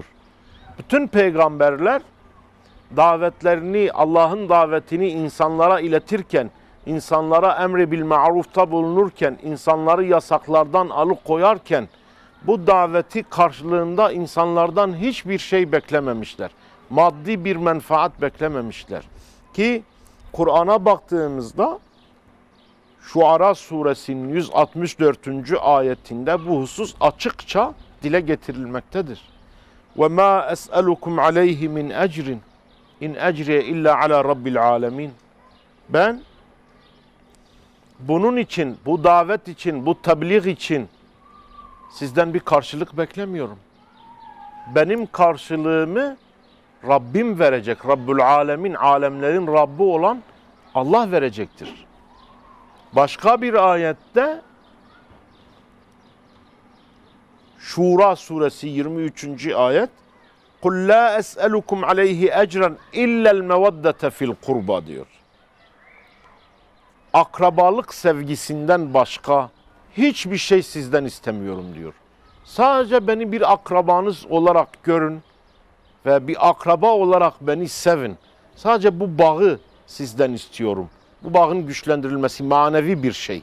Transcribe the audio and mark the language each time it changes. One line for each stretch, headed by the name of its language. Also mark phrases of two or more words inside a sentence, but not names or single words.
Turkish: Bütün peygamberler davetlerini, Allah'ın davetini insanlara iletirken, insanlara emri bil ma'rufta bulunurken, insanları yasaklardan alıkoyarken, bu daveti karşılığında insanlardan hiçbir şey beklememişler. Maddi bir menfaat beklememişler. Ki Kur'an'a baktığımızda Şuara suresinin 164. ayetinde bu husus açıkça dile getirilmektedir.
Arabic: وَمَا أَسْأَلُكُمْ عَلَيْهِ مِنْ اَجْرٍ اِنْ اَجْرِيَ اِلَّا عَلَى رَبِّ الْعَالَمِينَ.
Turkish: Ben bunun için, bu davet için, bu tebliğ için sizden bir karşılık beklemiyorum. Benim karşılığımı Rabbim verecek.
Arabic: رب العالمين,
Turkish: alemlerin Rabbi olan Allah verecektir. Başka bir ayette Şura suresi 23. ayet
Arabic: قُلْ لَا أَسْأَلُكُمْ عَلَيْهِ اَجْرًا اِلَّا الْمَوَدَّةَ فِي الْقُرْبَى
Turkish: diyor. Akrabalık sevgisinden başka hiçbir şey sizden istemiyorum diyor. Sadece beni bir akrabanız olarak görün ve bir akraba olarak beni sevin. Sadece bu bağı sizden istiyorum. Bu bağın güçlendirilmesi manevi bir şey.